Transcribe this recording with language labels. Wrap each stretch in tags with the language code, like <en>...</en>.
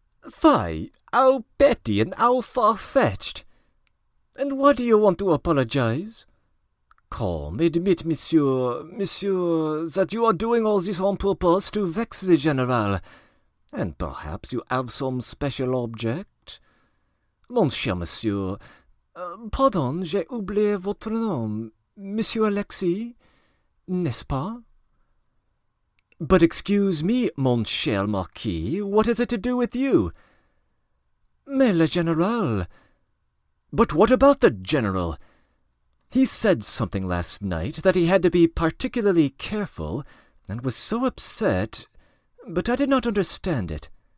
<en>"Fie, how petty and how far-fetched! And why do you want to apologize? Come, admit, monsieur, that you are doing all this on purpose to vex the General, and perhaps you have some special object.</en> <fr>Mon cher monsieur, pardon, j'ai oublié votre nom, Monsieur Alexis, n'est-ce pas?</fr> <en>But excuse me,</en> <fr>mon cher Marquis,</fr> <en>what is it to do with you?</en> <fr>Mais le General.</fr> <en>But what about the General? He said something last night that he had to be particularly careful, and was so upset, but I did not understand it.</en>